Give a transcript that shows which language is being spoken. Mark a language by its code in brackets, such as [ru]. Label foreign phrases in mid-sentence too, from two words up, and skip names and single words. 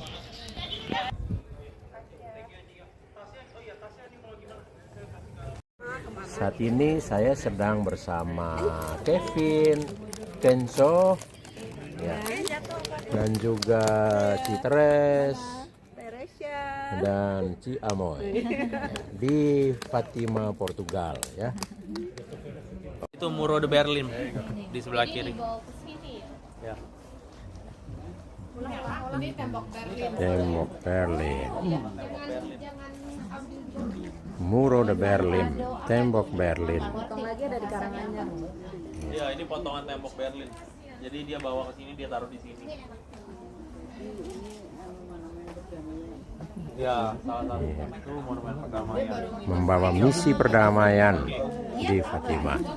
[id] Saat ini saya sedang bersama Kevin, Kenzo, ya, dan juga Citeres dan Ci Amoy, ya, di Fatima, Portugal, ya. Itu Muro de Berlin di sebelah kiri. Ya. ini tembok Berlin. Tembok Berlin. Muro de Berlin, tembok Berlin. Potong lagi ada di Karanganyar. Ya, ini potongan tembok Berlin. Jadi dia bawa ke sini, dia taruh di sini. Ya, salah satu itu monumen perdamaian. Membawa misi perdamaian di Fatima.